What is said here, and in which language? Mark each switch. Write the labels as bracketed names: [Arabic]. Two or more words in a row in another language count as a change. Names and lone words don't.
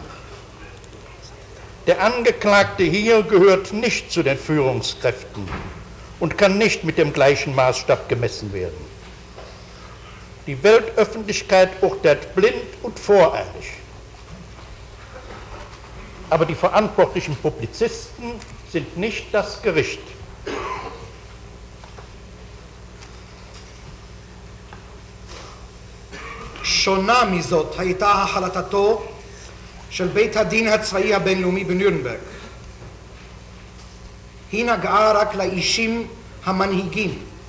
[German] Der Angeklagte hier gehört nicht zu den Führungskräften und kann nicht mit dem gleichen Maßstab gemessen werden. Die Weltöffentlichkeit urteilt blind und voreilig. Aber die verantwortlichen Publizisten sind nicht das Gericht. [Hebrew] שונה מזאת הייתה החלטתו של בית הדין הצבאי הבינלאומי בנירנברג. היא נגעה רק לאישים המנהיגים.